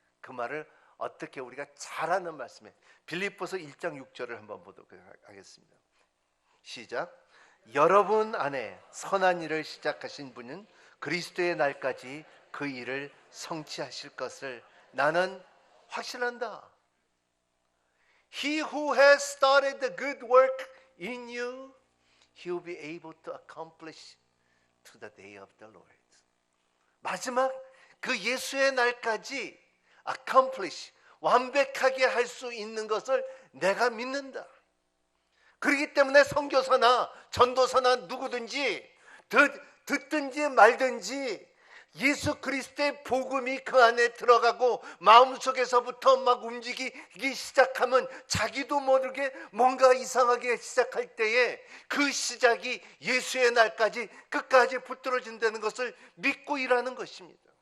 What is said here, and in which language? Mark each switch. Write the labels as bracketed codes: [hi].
[ko] 그 말을 어떻게 우리가 잘 아는 말씀에 빌립보서 1장 6절을 한번 보도록 하겠습니다. 시작. 여러분 안에 선한 일을 시작하신 분은 그리스도의 날까지 그 일을 성취하실 것을 나는 확신한다. [en] He who has started the good work in you, he will be able to accomplish to the day of the Lord. [ko] 마지막 그 예수의 날까지 accomplish, 완벽하게 할 수 있는 것을 내가 믿는다. 그렇기 때문에 선교사나 전도사나 누구든지 듣든지 말든지 예수 그리스도의 복음이 그 안에 들어가고 마음속에서부터 막 움직이기 시작하면 자기도 모르게 뭔가 이상하게 시작할 때에 그 시작이 예수의 날까지 끝까지 붙들어진다는 것을 믿고 일하는 것입니다.